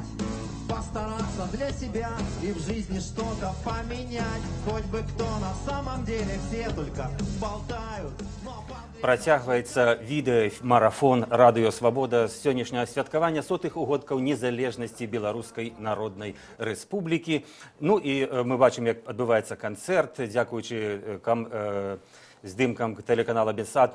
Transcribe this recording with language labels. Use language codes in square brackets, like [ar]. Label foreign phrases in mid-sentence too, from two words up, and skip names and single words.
[ru] Постараться для себя и в жизни что-то поменять. Хоть бы кто на самом деле, все только болтают. [be] Працягваецца відэамарафон Радыё Свабода з сённяшняга святкавання сотых угодкаў незалежнасці Беларускай Народнай Рэспублікі. Ну і мы бачым, як адбываецца канцэрт, дзякуючы здымкам тэлеканала Бесад.